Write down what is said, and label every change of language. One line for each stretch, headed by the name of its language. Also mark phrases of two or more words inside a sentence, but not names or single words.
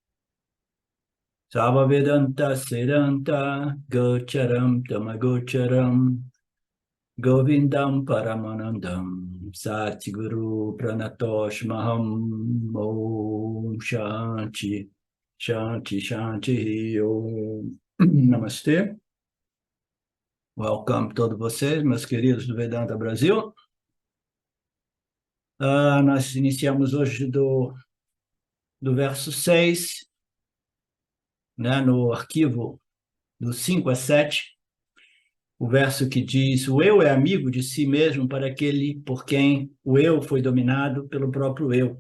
Sanskrit: Sava Vedanta Sedanta Gocharam Tamagocharam Govindam Paramanandam Satguru Pranatosh Maham Om Shanti Shanti Shanti Om Namastê.
Portuguese: Welcome todos vocês, meus queridos do Vedanta Brasil. Nós iniciamos hoje do verso 6, né, no arquivo do 5 a 7, o verso que diz: o eu é amigo de si mesmo para aquele por quem o eu foi dominado pelo próprio eu.